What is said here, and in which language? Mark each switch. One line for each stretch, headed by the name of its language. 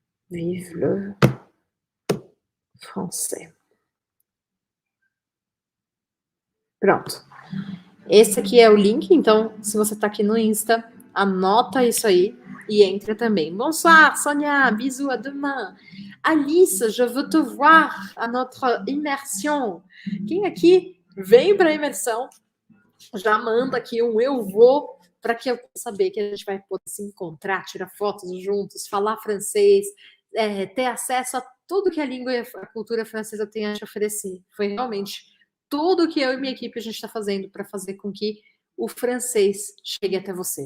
French: Vive le français.
Portuguese: Pronto. Esse aqui é o link, então, se você está aqui no Insta, anota isso aí e entra também.
French: Bonsoir, Sonia, bisous, à demain. Alice, je veux te voir à notre immersion.
Portuguese: Quem aqui vem para a imersão, já manda aqui um eu vou, para que eu possa saber que a gente vai poder se encontrar, tirar fotos juntos, falar francês, ter acesso a tudo que a língua e a cultura francesa tem a te oferecer. Foi realmente tudo que eu e minha equipe a gente está fazendo para fazer com que o francês chegue até você.